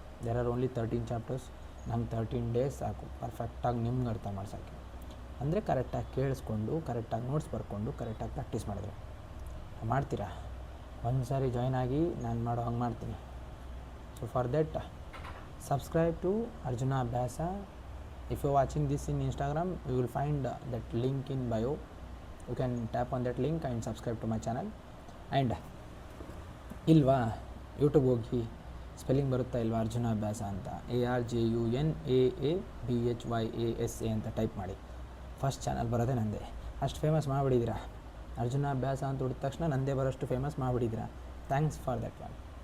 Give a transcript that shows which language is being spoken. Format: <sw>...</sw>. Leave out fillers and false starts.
<en>There are only 13 chapters.</en> <kn>ನಂಗೆ 13 days ಸಾಕು ಪರ್ಫೆಕ್ಟಾಗಿ ನಿಮ್ಗೆ ಅರ್ಥ ಮಾಡ್ಸೋಕ್ಕೆ. ಅಂದರೆ ಕರೆಕ್ಟಾಗಿ ಕೇಳಿಸ್ಕೊಂಡು, ಕರೆಕ್ಟಾಗಿ ನೋಟ್ಸ್ ಬರ್ಕೊಂಡು, ಕರೆಕ್ಟಾಗಿ ಪ್ರಾಕ್ಟೀಸ್ ಮಾಡಿದ್ರೆ ಮಾಡ್ತೀರಾ. ಒಂದು ಸಾರಿ ಜಾಯ್ನ್ ಆಗಿ ನಾನು ಮಾಡೋ ಹಂಗೆ ಮಾಡ್ತೀನಿ.</kn> <en>so for that subscribe to</en> <kn>Arjuna ಅಭ್ಯಾಸ.</kn> <en>If you watching this in Instagram, you will find that link in bio. You can tap on that link and subscribe to my channel.</en> <kn>And ಇಲ್ವಾ YouTube ಹೋಗಿ spelling ಬರುತ್ತಾ ಇಲ್ವಾ ಅರ್ಜುನ ಅಭ್ಯಾಸ ಅಂತ, ARJUNAABHYASA ಅಂತ type ಮಾಡಿ. First channel ಬರೋದೇ ನಂದೇ. ಅಷ್ಟು ಫೇಮಸ್ ಮಾಡಿಬಿಟ್ಟಿದ್ದೀರಾ. ಅರ್ಜುನ ಅಭ್ಯಾಸ ಅಂತ ಹುಡಿದ ತಕ್ಷಣ ನಂದೇ ಬರೋಷ್ಟು famous ಮಾಡಿಬಿಟ್ಟಿದ್ದೀರಾ.</kn> <en>Thanks for that one.</en>